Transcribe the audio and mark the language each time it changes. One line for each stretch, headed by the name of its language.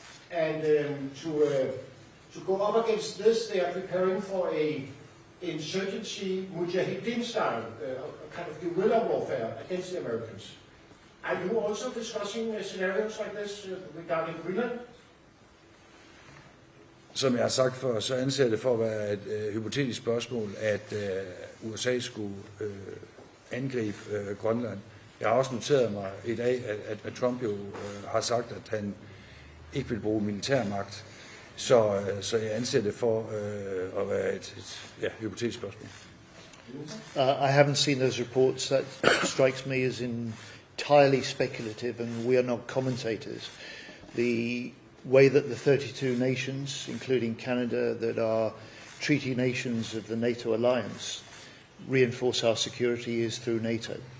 English: And to go up against this, they are preparing for a insurgency, mujahideen style, a kind of guerrilla warfare against the Americans. Are you also discussing scenarios like this regarding Greenland?
Danish: Som jeg har sagt før, så anser det for at være et hypotetisk spørgsmål, at USA skulle angribe Grønland. Jeg har også noteret mig i dag, at Trump jo har sagt, at han ikke vil bruge militærmagt. Så jeg anser det for at være et hypotetisk spørgsmål.
English: I haven't seen those reports. That strikes me as entirely speculative, and we are not commentators. The way that the 32 nations, including Canada, that are treaty nations of the NATO alliance, reinforce our security is through NATO.